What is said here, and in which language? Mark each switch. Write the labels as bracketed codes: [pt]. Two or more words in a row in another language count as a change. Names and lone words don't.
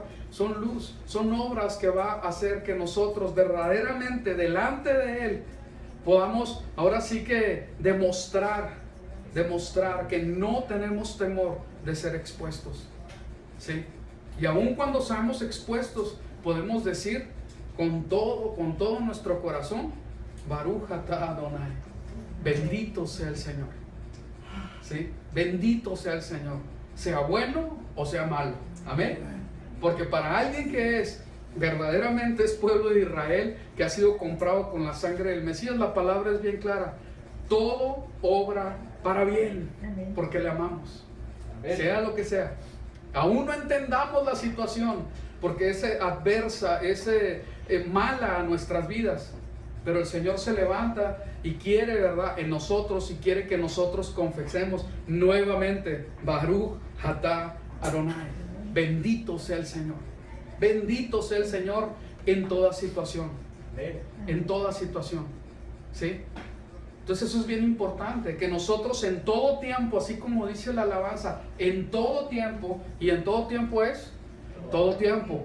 [es] Son luz, son obras que va a hacer que nosotros verdaderamente delante de Él podamos ahora sí que demostrar que no tenemos temor de ser expuestos. ¿Sí? Y aun cuando seamos expuestos, podemos decir con todo nuestro corazón: [he] ברוך אתה אדוני, [es] bendito sea el Señor. ¿Sí? Bendito sea el Señor, sea bueno o sea malo. Amén. Porque para alguien que es verdaderamente es pueblo de Israel, que ha sido comprado con la sangre del Mesías, la palabra es bien clara: todo obra para bien, porque le amamos. Sea lo que sea, aún no entendamos la situación, porque es adversa, es mala a nuestras vidas, pero el Señor se levanta y quiere, ¿verdad?, en nosotros, y quiere que nosotros confesemos nuevamente: [he] ברוך אתה אדוני, [es] bendito sea el Señor. Bendito sea el Señor en toda situación. En toda situación. ¿Sí? Entonces eso es bien importante, que nosotros en todo tiempo, así como dice la alabanza, en todo tiempo, y en todo tiempo es todo tiempo.